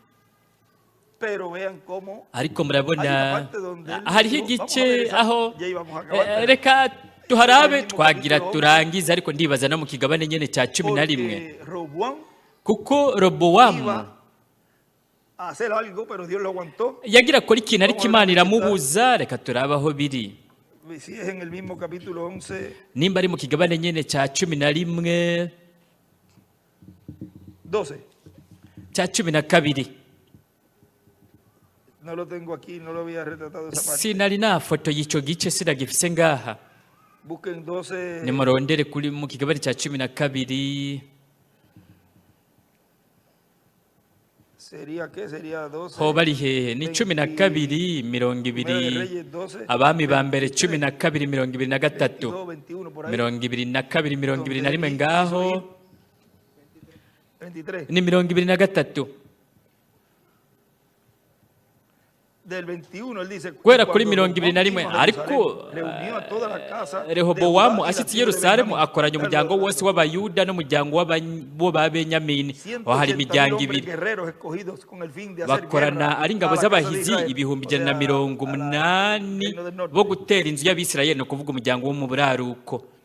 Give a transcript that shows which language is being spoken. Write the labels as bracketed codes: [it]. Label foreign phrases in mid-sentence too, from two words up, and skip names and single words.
[rn] Ariko murabona hariho igice aho reka tuharabe twagira turangiza, ariko ndibaza no mu kigabane nyene cya 11, kuko Robowamu yagira akora ikintu ariko Imana iramubuza. Reka turabaho biri nimba ari mu kigabane nyene cya 11 cya 12. [es] No lo tengo aquí, no lo había retratado esa parte. [rn] Sinari na foto y'ico gice sinagifise ngaha. [es] Busquen 12. [rn] Nimurondere kuri mu kigabane cya 12. [es] Sería qué? Sería 12. [rn] Ho bari hehe? Ni 12 20. Abami ba mbere 12 23. 22 21 ngaho. 23. Ni 23. [es] Del 21 él dice [rn] guhera kuri 21, ariko Rehobowamu ashitse i Yerusalemu akoranya umuryango wose w'Abayuda n'umuryango w'Abenyamini. Aho hari imiryango 2 bakorana ari ingabo z'abahizi 180 bo gutera inzu y'Abisirayeli, no kuvuga umuryango wo mu buraruko.